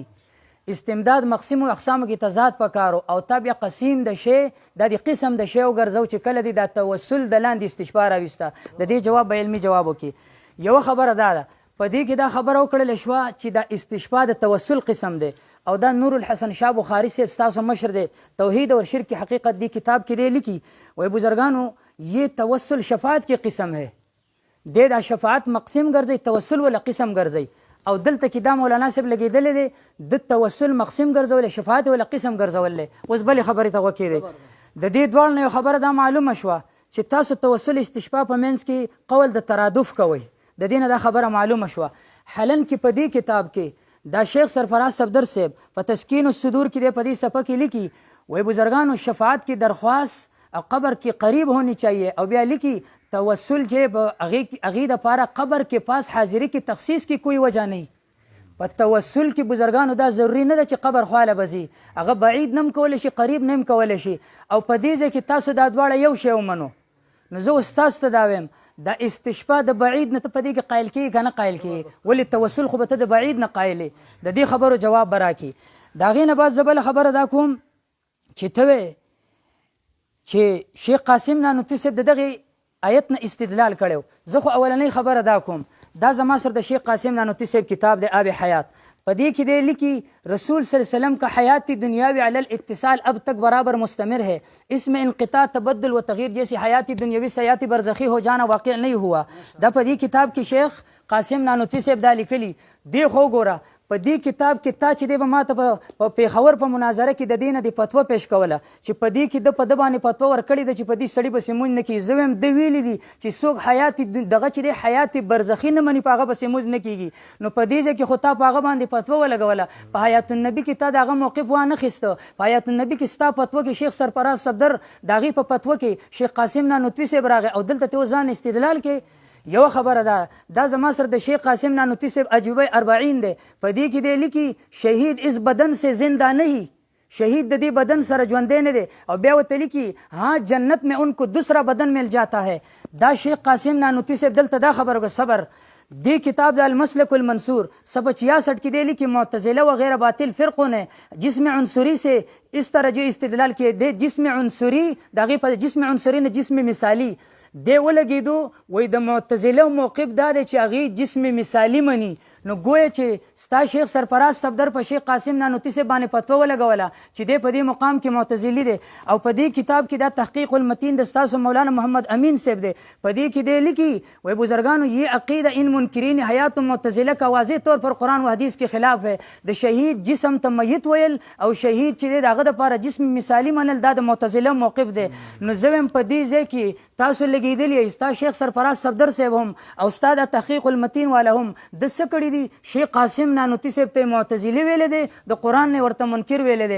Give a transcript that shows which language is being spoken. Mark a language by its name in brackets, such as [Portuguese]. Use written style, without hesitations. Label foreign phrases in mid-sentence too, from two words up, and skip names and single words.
[Pashto] استمداد مقسم او اقسامو کې تضاد پکارو او تا بیا قسیم د شی دا د قسم د شی وګرځو چې کله دی دا توسل د لاندې استشفا راوسته. د دې جواب به علمي جواب وکړي. یوه خبره دا ده په دې کې دا خبره وکړله شوه چې دا استشفا د توسل قسم دی او دا نور الحسن شاه بخاري صاحب ستاسو مشر دی توحید اور شرک کی حقیقت دی کتاب کې دی لیکي وای بزرگانو [Urdu] یہ توسل شفاعت کی قسم ہے، [Pashto] دې دا شفاعت مقسم ګرځي توسل ولا قسم ګرځي او دلته کې دا مولانا صاحب لګېدلی دی د توسل مقسم ګرځول شفاعت ولا قسم ګرځول. اوس بلې خبرې ته وکړې د دې دواړو نه یو خبره دا معلومه شوه چې تاسو توسل استشفا په منځ کې قول د ترادف کوئ، د دې نه دا خبره معلومه شوه. حالن کې په دې کتاب کې دا شیخ سرفراز صفدر صاحب په تسکین الصدور کې دی په دې صفحه کې لیکي وای بزرگانو [Urdu] شفاعت کی درخواست قبر کے قریب ہونی چاہیے [Pashto] او بیا لکھی توسل چې هغې دپاره [Urdu] قبر کے پاس حاضری کی تخصیص کی کوئی وجہ نہیں. [Pashto] په توسل کې بزرگانو دا ضروري نه ده چې قبر خواله به ځي، هغه بعید نه هم کولی شي قریب نه هم کولی شي. او په دې ځای کې تاسو دا دواړه یو شی ومنو، نو زه اوس تاسو ته دا وایم دا استشفا د بعید نه ته په دې کې قایل کېږي که نه قایل کېږي؟ ولې توسل خو به ته د بعید نه قایلې. د دې خبرو جواب به راکړي. د هغې نه بعد زه بله خبره دا کوم چې ته وې چې شیخ قاسم نانوتي صاحب د دغې آیت نه استدلال کړی. زه خو اولنۍ خبره دا کوم، دا زما سره د شیخ قاسم نانوتي صاحب کتاب دی آب حیات، په دې کې دی لیکي [Urdu] رسول صلی اللہ علیہ وسلم کا حیات دنیاوی علی الاتصال اب تک برابر مستمر ہے، اس میں انقطاع تبدل و تغییر جیسی حیات دنیاوی سے حیات برزخی ہو جانا واقع نہیں ہوا. [Pashto] دا په دې کتاب کې شیخ قاسم نانوتي صاحب دا لیکلي دی. خو ګوره په دې کتاب کې تا چې دی به ما ته په پېښور په مناظره کې د دې نه د فتوه پیش کوله چې په دې کې د په ده باندې فتوه ورکړې ده چې په دې سړي پسې مونځ نه کېږي. زه وایم ده ویلي دي چې څوک حیات دغه چې دی حیات برزخي نه مني په هغه پسې مونځ نه کېږي. نو په دې ځای کې خو تا په هغه باندې فتوه ولګوله، په حیات النبي کې تا د هغه موقف وانخیسته. په حیات النبي کې ستا فتوه کې شیخ سرفراز صفدر د هغې په فتوه کې شیخ قاسم نانوتوي صاحب راغی او دلته ته ځان استدلال کې. یو خبره ده دا زما سره د شیخ قاسم نانوتي صاحب عجوبه 40 دی، په دې کې دی لیکي [Urdu] شهید اس بدن سے زندہ نہیں، [Pashto] شهید د دې بدن سره ژوندی نه دی. او بیا ورته لیکي [Urdu] ہاں جنت میں ان کو دوسرا بدن مل جاتا ہے. [Pashto] دا شیخ قاسم نانوتي صاحب دلته دا خبره وکړه صبر. دی کتاب د المسلک المنصور صفحه 66 کې دی لیکي [Urdu] معتزله وغیرہ باطل فرقوں نے جسم عنصری سے اس طرح جو استدلال کیے [Pashto] دی جسم عنصری د هغې په جسم عنصری نه جسم مثالی دی ولګېدو. وایي د معتزله موقف دا دی چې هغې جسم مثالي مني. نو ګویا چې ستا شیخ سرفراز صفدر په شیخ قاسم نانوتي صاحب باندې فتوه ولګوله چې دی په دې مقام کې معتزلي دی. او په دې کتاب کې دا تحقیق المتین د ستاسو مولانا محمد امین صاحب دی، په دې کې دی لیکي وای بزرگانو [Urdu] یہ عقیدہ ان منکرین حیات معتزله کا واضح طور پر قرآن و حدیث کے خلاف ہے. [Pashto] د شهید جسم ته میت ویل او شهید چې دی د هغه دپاره جسم مثالي منل دا د معتزله موقف دی. نو زه وایم په دې ځای کې تاسو لګېدلي ستا شیخ سرفراز صفدر صاحب هم او ستا د تحقیق المتین والا هم د څه کړي دي شیخ قاسم نانوتي صاحب ته معتزلي ویلی دی، د قرآن نه ورته منکر ویلی دی.